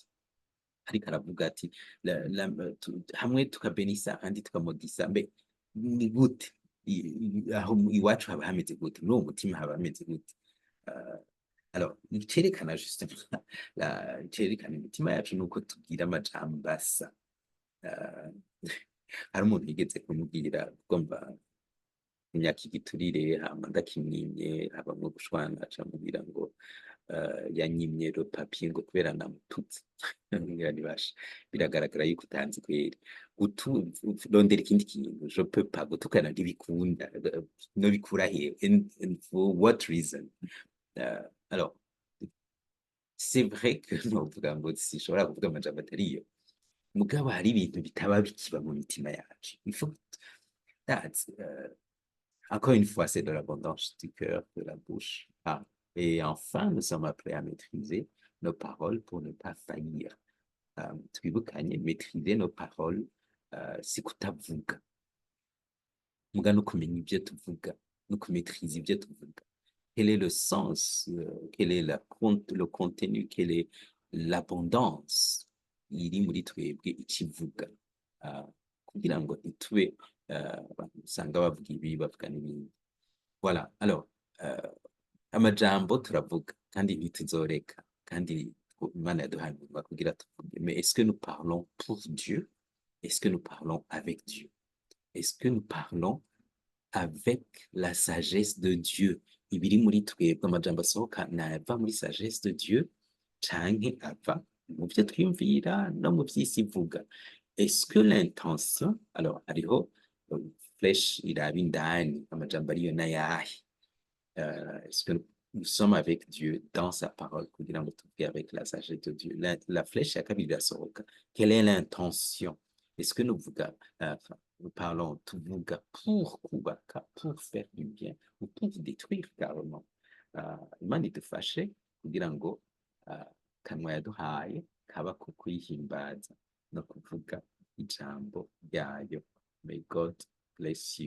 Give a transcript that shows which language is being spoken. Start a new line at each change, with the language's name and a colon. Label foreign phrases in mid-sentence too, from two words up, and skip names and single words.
Rundi: Ariko aravuga ati hamwe tukabenisa ahandi tukamodisa, mbe ni gute aho iwacu haba hameze gute, muri uwo mutima haba hameze gute? Euh, alors icerekana justement icerekana imitima yacu nuko tubwira amajambo asa. Euh, hari umuntu yigeze kumubwira ugomba imyaka igiturire hama ndakimwimye habamwo gushwana aca amubwira ngo yanyimye
French: le papier
Rundi: ngo kubera namututse. Ngira nibasha biragaragara yuko utanzi kweri rondera ikindi kintu,
French: je peux pas
Rundi: gutukana ntibikunda, nobikura hehe
English: and for what reason?
French: Alors c'est vrai que
Rundi: novuga ngo sinshobora kuvuga amajambo atariyo, mugabo hari ibintu bitaba bikiba mu mitima yacu.
French: Il faut that's encore une fois, c'est de l'abondance du cœur, de la bouche. Ah. Et enfin, nous sommes appelés à maîtriser nos paroles pour ne pas faillir.
Rundi: Twibukanye
French: maîtriser nos paroles,
Rundi: si kutavuga. Muga no kumenya ibyo tuvuga, no kumaîtriser ibyo tuvuga.
French: Quel est le sens, quel est le contenu, quelle est l'abondance
Rundi: iri muri twebwe ikivuga, kugira ngo ntitube abantu usanga bavuga ibi bavuga n'ibindi.
French: Voilà, alors
Rundi: amajambo turavuga kandi ntituzoreka, kandi Imana yaduhaye umunwa kugira tuvuge.
French: Mais est-ce que nous parlons pour Dieu? Est-ce que nous parlons avec Dieu? Est-ce que nous parlons avec la sagesse de Dieu?
Rundi: Ibiri muri twebwe amajambo asohoka nava muri
French: sagesse de Dieu
Rundi: canke ava mu byo twiyumvira no mu vy'isi ivuga?
French: Est-ce que l'intention, alors
Rundi: hariho flèche iraba indani, amajambo ariyo n'ayahe?
French: Est-ce que nous sommes avec Dieu dans sa parole
Rundi: kugira ngo tuvuge
French: avec la sagesse de Dieu? La flèche
Rundi: ya kabiri irasohoka.
French: Quelle est l'intention? Est-ce que nous parlons tuvuga pour kubaka, pour faire du bien ou pour détruire carrément?
Rundi: Imana idufashe kugira ngo kanwa yaduhaye kaba ko kwihimbaza no kuvuga ijambo ryayo.
English: May God bless you.